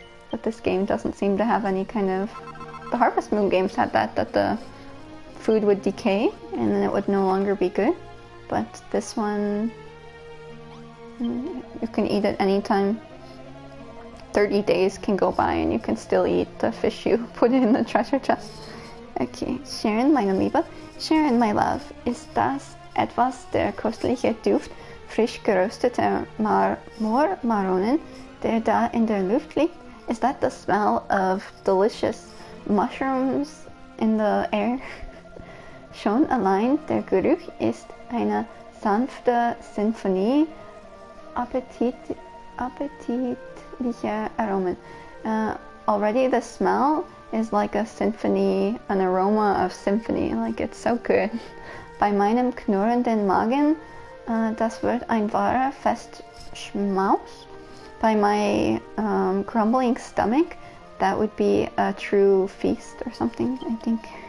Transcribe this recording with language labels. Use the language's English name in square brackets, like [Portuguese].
[English] But this game doesn't seem to have any kind of... The Harvest Moon games had that the food would decay and then it would no longer be good. But this one You can eat it anytime. 30 days can go by and you can still eat the fish you put in the treasure chest. Okay, Sharon, [German] meine Liebe. [English] Sharon, my love. [German] Ist das etwas der köstliche Duft frisch gerösteter Moormaronen, der da in der Luft liegt? [English] Is that the smell of delicious mushrooms in the air? [German] Schon allein der Geruch ist eine sanfte Sinfonie appetitlicher Aromen. [English] Already the smell is like a symphony, an aroma of symphony, like it's so good. [German] Bei meinem knurrenden Magen, das wird ein wahrer Festschmaus. [English] By my grumbling stomach, that would be a true feast or something, I think.